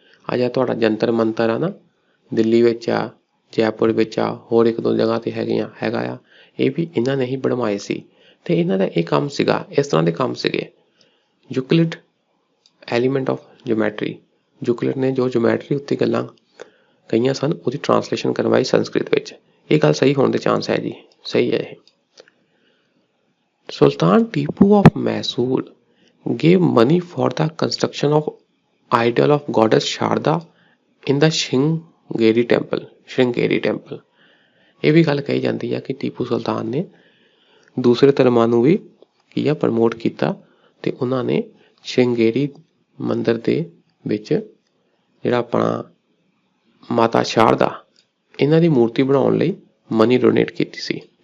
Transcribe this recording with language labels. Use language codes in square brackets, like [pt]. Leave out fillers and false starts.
[pa] ਅਜਾ ਤੁਹਾਡਾ ਜੰਤਰ ਮੰਤਰ ਆ ਨਾ, ਦਿੱਲੀ ਵਿੱਚ ਆ, ਜੈਪੁਰ ਵਿੱਚ ਆ, ਹੋਰ ਇੱਕ ਦੋ ਜਗ੍ਹਾ ਤੇ ਹੈਗਾ ਆ, ਇਹ ਵੀ ਇਹਨਾਂ ਨੇ ਹੀ ਬਣਵਾਏ ਸੀ। ਤੇ ਇਹਨਾਂ ਦਾ ਇਹ ਕੰਮ ਸੀਗਾ, ਇਸ ਤਰ੍ਹਾਂ ਦੇ ਕੰਮ ਸੀਗੇ। ਯੂਕਲਿਡ ਐਲੀਮੈਂਟ ਆਫ ਜਿਓਮੈਟਰੀ, ਯੂਕਲਿਡ ਨੇ ਜੋ ਜਿਓਮੈਟਰੀ ਉੱਤੇ ਗੱਲਾਂ ਕਹੀਆਂ ਸਨ ਉਹਦੀ ਟਰਾਂਸਲੇਸ਼ਨ ਕਰਵਾਈ ਸੰਸਕ੍ਰਿਤ ਵਿੱਚ। ਇਹ ਗੱਲ ਸਹੀ ਹੋਣ ਦੇ ਚਾਂਸ ਹੈ ਜੀ, ਸਹੀ ਹੈ ਇਹ। [en] Sultan Tipu of Mysore gave money for the construction of idol of goddess Sharda in the Sringeri temple। [pa] ਇਹ ਵੀ ਗੱਲ ਕਹੀ ਜਾਂਦੀ ਹੈ ਕਿ ਟੀਪੂ ਸੁਲਤਾਨ ਨੇ ਦੂਸਰੇ ਧਰਮਾਂ ਨੂੰ ਵੀ ਪ੍ਰਮੋਟ ਕੀਤਾ ਤੇ ਉਹਨਾਂ ਨੇ ਸ਼ਿੰਗੇਰੀ ਮੰਦਿਰ ਦੇ ਵਿੱਚ ਜਿਹੜਾ ਆਪਣਾ ਮਾਤਾ ਸ਼ਾਰਦਾ ਇਹਨਾਂ ਦੀ ਮੂਰਤੀ ਬਣਾਉਣ ਲਈ ਮਨੀ ਡੋਨੇਟ ਕੀਤੀ ਸੀ।